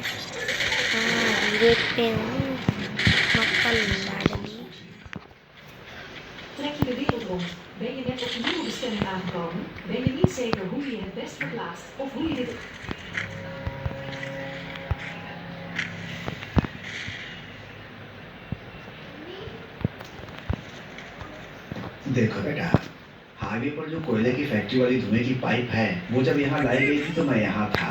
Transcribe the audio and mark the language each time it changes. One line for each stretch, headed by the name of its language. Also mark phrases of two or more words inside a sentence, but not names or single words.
Dutch: हाँ हीरो पे हूँ मक्खल लाडली। Trek je de wereld rond. Ben je net op een nieuwe bestemming aangekomen? Ben je niet zeker hoe je het best verplaatst of hoe je dit...
Hindi: देखो बेटा, हाईवे पर जो कोयले की फैक्ट्री वाली धुएं की पाइप है, वो जब यहाँ लाई गई थी तो मैं यहाँ था।